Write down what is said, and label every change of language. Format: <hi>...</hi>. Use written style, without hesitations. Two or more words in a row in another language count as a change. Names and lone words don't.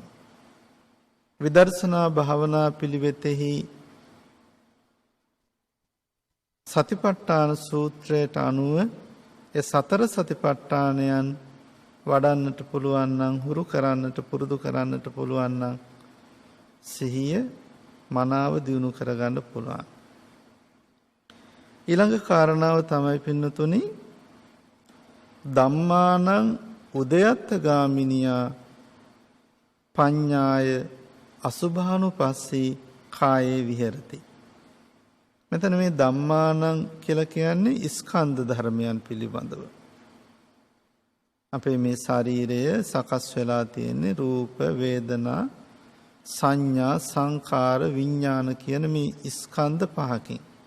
<si>විදර්ශනා භාවනා පිළිවෙතෙහි සතිපට්ඨාන සූත්‍රයට අනුව ඒ සතර සතිපට්ඨානයන් වඩන්නට පුළුවන් නම්, හුරු කරන්නට පුරුදු කරන්නට පුළුවන් නම් සිහිය මනාව දියුණු කරගන්න පුළුවන්. ඊළඟ කාරණාව තමයි පින්නතුනි,</si> <pi>ධම්මානං උදයත්ත ගාමිනියා පඤ්ඤාය අසුභානුපස්සී කායේ විහෙරති.</pi> <si>මෙතන මේ ධම්මානං කියලා කියන්නේ ස්කන්ධ ධර්මයන් පිළිබඳව. අපේ මේ ශරීරය සකස් වෙලා තියෙන්නේ රූප, වේදනා, සංඥා, සංකාර, විඥාන කියන මේ ස්කන්ධ පහකින්.</si>